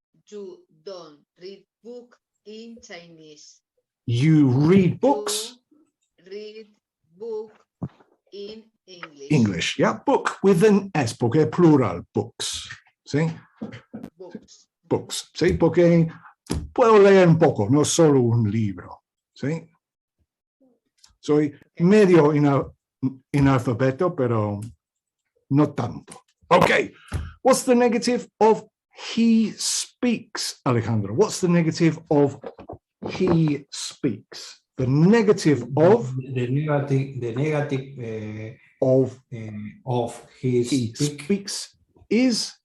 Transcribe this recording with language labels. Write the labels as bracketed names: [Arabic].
[English] You don't read book in Chinese. You read books. You read book in English. English, yeah, book with an S, [Spanish] porque es plural, [English] books. [Spanish] ¿Sí? [English] Books. Books, ¿sí? [Spanish] Porque puedo leer un poco, no solo un libro. ¿Sí? Soy medio analfabeto, pero no tanto. [English] Okay, what's the negative of he speaks, Alejandro? What's the negative of he speaks? The negative of the negative of his he speaks is